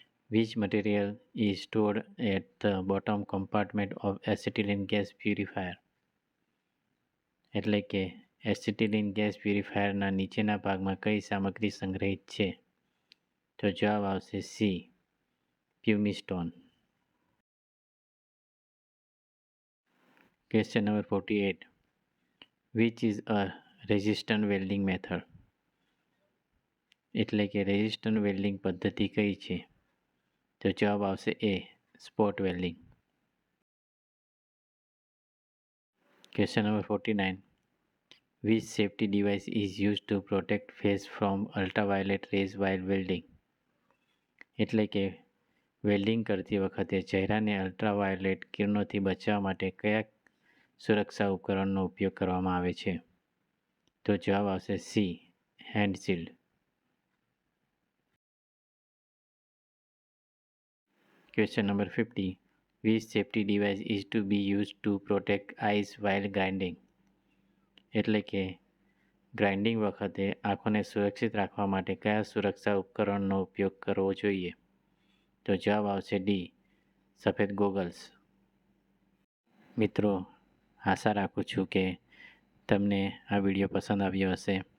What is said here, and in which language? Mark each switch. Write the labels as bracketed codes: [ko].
[en] Which material is stored at the bottom compartment of acetylene gas purifier? [gu] એટલે કે acetylene gas પ્યુરિફાયરના નીચેના ભાગમાં કઈ સામગ્રી સંગ્રહિત છે? તો જવાબ આવશે C, પ્યુમિસ્ટોન. [en] Question number 48. Which is a resistant welding method? [gu] એટલે કે રેઝિસ્ટન્ટ વેલ્ડિંગ પદ્ધતિ કઈ છે? તો જવાબ આવશે એ, spot welding. [en] Question number 49. Which safety device is used to protect face from ultraviolet rays while welding? [gu] એટલે કે વેલ્ડિંગ કરતી વખતે ચહેરાને અલ્ટ્રાવાયોલેટ કિરણોથી બચાવવા માટે કયા સુરક્ષા ઉપકરણનો ઉપયોગ કરવામાં આવે છે? તો જવાબ આવશે C, hand shield. [en] Question number 50. Which safety device is to be used to protect eyes while grinding? [gu] એટલે કે ગ્રાઇન્ડિંગ વખતે આંખોને સુરક્ષિત રાખવા માટે કયા સુરક્ષા ઉપકરણનો ઉપયોગ કરવો જોઈએ? તો જવાબ આવશે ડી, સફેદ ગોગલ્સ. મિત્રો, આશા રાખું છું કે તમને આ વિડીયો પસંદ આવ્યો હશે.